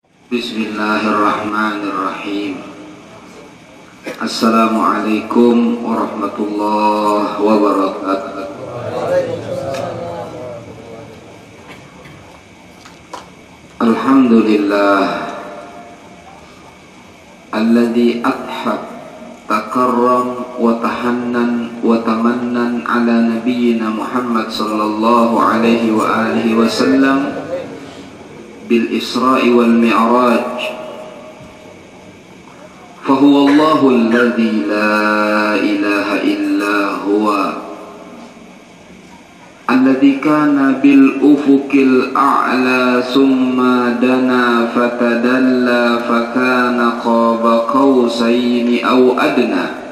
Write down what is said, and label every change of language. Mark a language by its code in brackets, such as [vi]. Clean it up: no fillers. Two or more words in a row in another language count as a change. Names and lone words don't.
[ar] بسم الله الرحمن الرحيم. السلام عليكم ورحمة الله وبركاته. الحمد لله الذي أثاب تكرم وتحنن وتمنن على نبينا محمد صلى الله عليه وعلى آله وسلم بالإسراء والمعراج. فهو الله الذي لا إله إلا هو الذي كان بالأفق الأعلى ثم دنا فتدلى فكان قاب قوسين أو أدنى.